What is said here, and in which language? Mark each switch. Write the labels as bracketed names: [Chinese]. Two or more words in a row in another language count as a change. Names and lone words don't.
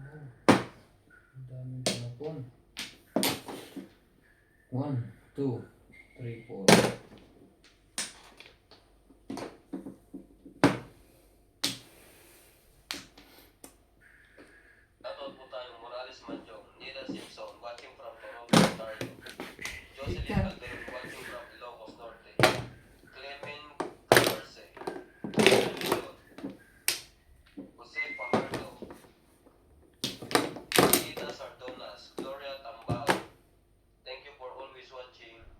[Filipino] Ang daming tinapon. 1, 2, 3, 4. Shoutout po tayong Morales Manjong, [English] Nida Simpson, watching from Toronto, Ontario. Jocelyn Calderon, watching from Ilocos Norte. Clemen Caberce. Jose Fajardo. Rita Sardonas, Gloria Tambao. Thank you for always watching.